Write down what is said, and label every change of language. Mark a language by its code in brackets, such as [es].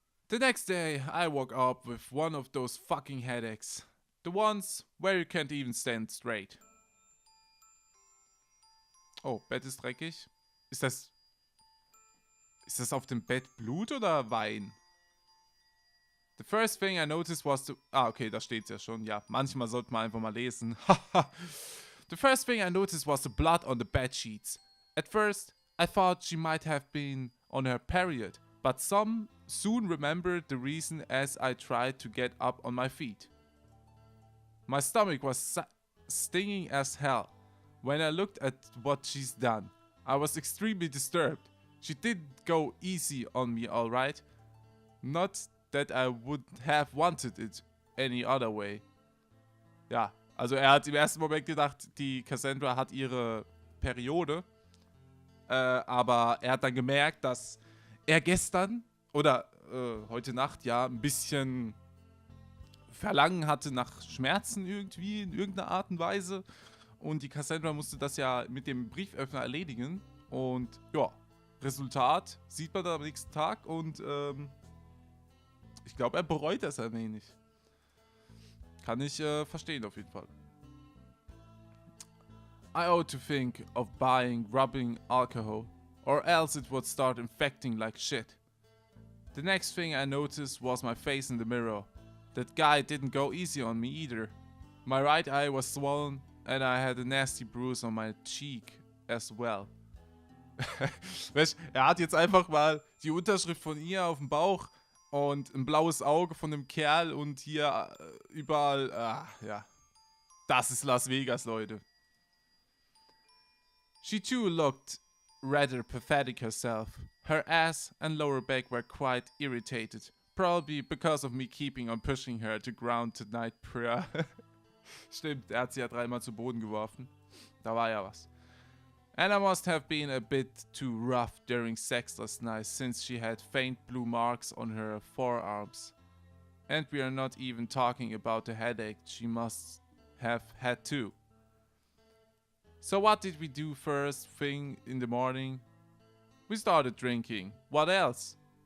[en] The next day, I woke up with one of those fucking headaches. The ones where you can't even stand straight. [de] Oh, Bett ist dreckig. Ist das auf dem Bett Blut oder Wein? [en] The first thing I noticed was the... [de] Ah, okay, da steht's ja schon. Ja, manchmal sollte man einfach mal lesen. [en] The first thing I noticed was the blood on the bed sheets. At first, I thought she might have been on her period, but soon remembered the reason as I tried to get up on my feet. My stomach was stinging as hell. When I looked at what she's done, I was extremely disturbed. She did go easy on me, alright. Not that I would have wanted it any other way. [de] Ja, also er hat im ersten Moment gedacht, die Cassandra hat ihre Periode. Aber er hat dann gemerkt, dass er gestern oder heute Nacht ja ein bisschen Verlangen hatte nach Schmerzen irgendwie in irgendeiner Art und Weise. Und die Cassandra musste das ja mit dem Brieföffner erledigen. Und ja, Resultat sieht man dann am nächsten Tag. Und ich glaube, er bereut das ein wenig. Kann ich verstehen auf jeden Fall. [en] I ought to think of buying rubbing alcohol, or else it would start infecting like shit. The next thing I noticed was my face in the mirror. That guy didn't go easy on me either. My right eye was swollen and I had a nasty bruise on my cheek as well. [de] Er hat jetzt einfach mal die Unterschrift von ihr auf dem Bauch und ein blaues Auge von dem Kerl und hier überall, ja. Das ist Las Vegas, Leute. [en] She too looked rather pathetic herself. Her ass and lower back were quite irritated. Probably because of me keeping on pushing her to ground tonight prior. [de] Stimmt, er hat sie ja 3-mal zu Boden geworfen. Da war ja was. [en] And I must have been a bit too rough during sex last night since she had faint blue marks on her forearms. And we are not even talking about the headache she must have had too. So what did we do first thing in the morning? We started drinking. What else?